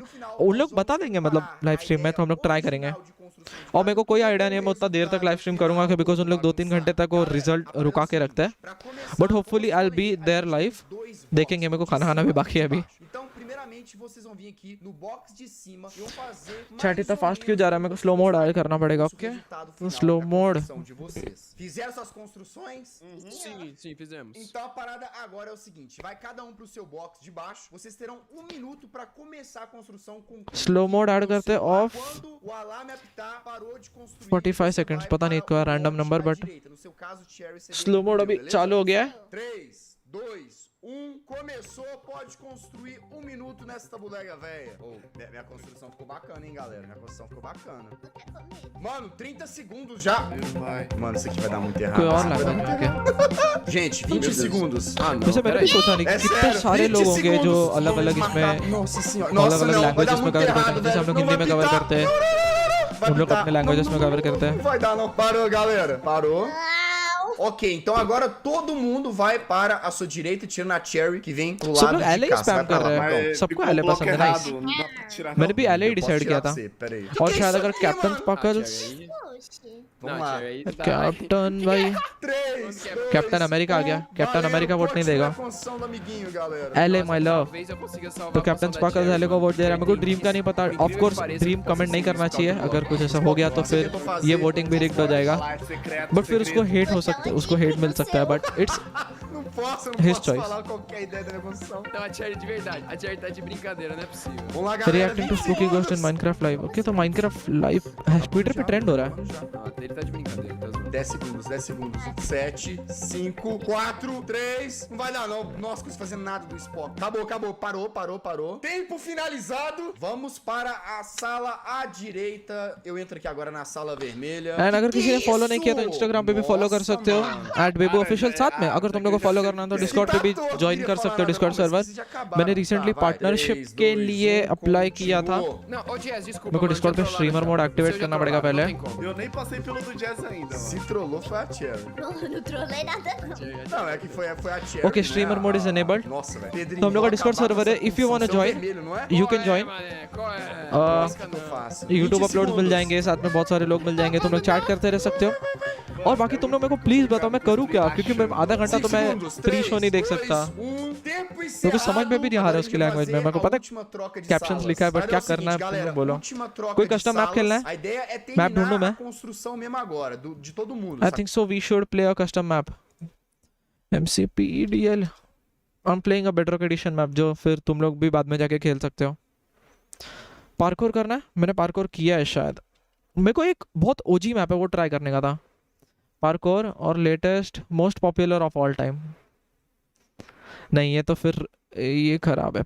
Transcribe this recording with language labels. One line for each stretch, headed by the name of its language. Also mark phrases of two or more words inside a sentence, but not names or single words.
Hindi: उन लोग बता देंगे मतलब
English: live stream
Hindi: में, तो हम लोग ट्राई करेंगे। और मेरे को कोई आइडिया नहीं है मैं उतना देर तक
English: live stream
Hindi: करूंगा, बिकॉज उन लोग 2-3 घंटे तक वो रिजल्ट रुका के रखते हैं।
English: but hopefully I will be there live.
Hindi: देखेंगे, मेरे को खाना खाना भी बाकी है अभी। चैट इतना फास्ट क्यों जा रहा है? मेरे को
English: slow mode add
Hindi: करना पड़ेगा।
English: ओके, तो slow mode.
Portuguese: Fizeram suas construções? Sim, fizemos. Então a parada agora é o seguinte, vai cada um pro seu box de baixo. Vocês terão 1 minuto pra começar a construção com
English: slow mode add
Hindi: करते हैं ऑफ।
Portuguese: quando o alarme apitar, parou de construir.
Hindi: 45 सेकंड्स, पता नहीं क्या
English: random number,
Hindi: बट
Portuguese: No seu caso, Cherry, você
English: slow mode
Hindi: अभी चालू हो गया है।
Portuguese: 3, 2, 1, começou, pode construir 1 minuto nessa bodega, velha. Minha construção ficou bacana, hein, galera? Minha construção ficou bacana. Mano, 30 segundos já. Mano, isso aqui vai dar muito
Hindi: कोई
Portuguese: errado.
Hindi: और लगा।
Portuguese: Gente, 20 segundos. Ah, não.
Hindi: वैसे मैंने भी सोचा नहीं कि कितने सारे लोग होंगे जो अलग-अलग इसमें,
Portuguese: Nossa senhora.
Hindi: अलग
Portuguese: Nossa,
Hindi: अलग
Portuguese: não, vai dar
Hindi: लैंग्वेजेस में
Portuguese: muito
Hindi: कवर करते
Portuguese: errado,
Hindi: हैं। जैसे हम
Portuguese: velho.
Hindi: लोग
Portuguese: Não
Hindi: हिंदी
Portuguese: vai
Hindi: में कवर
Portuguese: pitar.
Hindi: करते हैं, उन लोग अपने लैंग्वेजेस में कवर करते हैं।
Portuguese: Não vai dar não. Parou, galera. Parou. Ok, então agora todo mundo vai para a sua direita, tirando a Cherry, que vem pro
Hindi: सब
Portuguese: lado
Hindi: लोग
Portuguese: de
Hindi: LA
Portuguese: cá. Você
Hindi: स्पैम
Portuguese: vai pra
Hindi: कर
Portuguese: lá,
Hindi: रहे
Portuguese: Marcão.
Hindi: हैं। सबको LA पसंद है, नाइस। मैंने भी LA डिसाइड किया था। और शायद अगर कैप्टन स्पार्कल्स,
Portuguese: Vamos lá.
Hindi: कैप्टन भाई,
Portuguese: 3,
Hindi: कैप्टन अमेरिका आ गया। कैप्टन अमेरिका वोट नहीं देगा।
English: LA my love.
Hindi: तो कैप्टन स्पार्कल्स LA को वोट दे रहा है। मेरे को ड्रीम का नहीं पता।
English: of course
Hindi: ड्रीम कमेंट नहीं करना चाहिए। अगर कुछ ऐसा हो गया तो फिर ये वोटिंग भी रिग्ड हो जाएगा। बट फिर उसको हेट हो सकता है, उसको हेट मिल सकता है,
English: but it's his choice.
Portuguese: Não, a Cherry de verdade. A Cherry tá de brincadeira, não é possível.
English: Reacting to spooky ghost in Minecraft live.
Hindi: Okay, तो Minecraft live ट्विटर पे ट्रेंड हो रहा है।
Portuguese: Não, ele tá de brincadeira. Tá zoando. 10 segundos, 10 segundos. 7, 5, 4, 3. Não vai dar, não. Nossa, não fazendo nada do Spock. Acabou, acabou. Parou. Tempo finalizado. Vamos para a sala à direita. Eu entro aqui agora na sala vermelha.
Hindi: एंड अगर किसी ने फॉलो नहीं किया तो इंस्टाग्राम पे भी फॉलो कर सकते हो @bebu official। साथ में अगर तुम लोग को फॉलो करना है तो डिस्कॉर्ड पे भी ज्वाइन कर सकते हो, डिस्कॉर्ड सर्वर। मैंने रिसेंटली पार्टनरशिप के लिए अप्लाई किया था।
Portuguese: Não, ô Jazz, desculpa.
Hindi: मेरे को
Portuguese: mano,
Hindi: डिस्कॉर्ड पे
Portuguese: eu já tô
Hindi: स्ट्रीमर
Portuguese: lá,
Hindi: मोड
Portuguese: velho.
Hindi: एक्टिवेट
Portuguese: Se eu já
Hindi: करना
Portuguese: tô
Hindi: पड़ेगा
Portuguese: lá,
Hindi: पहले।
Portuguese: não tem como. Eu nem passei pelo do Jazz ainda. Se trollou foi a Cherry. Não trolei nada não. Não, é que foi a Cherry.
English: Okay, streamer mode is enabled.
Portuguese: Nossa, velho.
Hindi: तो हम लोग का डिस्कॉर्ड सर्वर है।
English: if you want to join you can join.
Portuguese: Qual é?
English: YouTube uploads
Hindi: मिल जाएंगे, साथ में बहुत सारे लोग मिल जाएंगे। तुम लोग चैट करते रह सकते हो। और बाकी तुम लोग मेरे को प्लीज बताओ मैं करूँ क्या, क्योंकि मैं आधा घंटा तो मैं
English: pre show
Hindi: नहीं देख सकता, क्योंकि समझ में भी नहीं आ रहा है उसकी लैंग्वेज में। मेरे को पता है कैप्शंस लिखा है, बट क्या करना है तुम लोग बोलो। कोई
English: custom map
Hindi: खेलना है? मैप ढूंढूं मैं?
English: I think so we should play a custom map.
Hindi: MCPEDL
English: I am playing a bedrock edition map
Hindi: जो फिर तुम लोग भी बाद में जाके खेल सकते हो। पार्कोर करना है, मैंने पार्कोर किया है शायद। मेरे को एक बहुत
English: OG map
Hindi: है वो ट्राई करने का था, पार्कोर और
English: latest most popular of all time.
Hindi: नहीं ये तो फिर ये खराब है।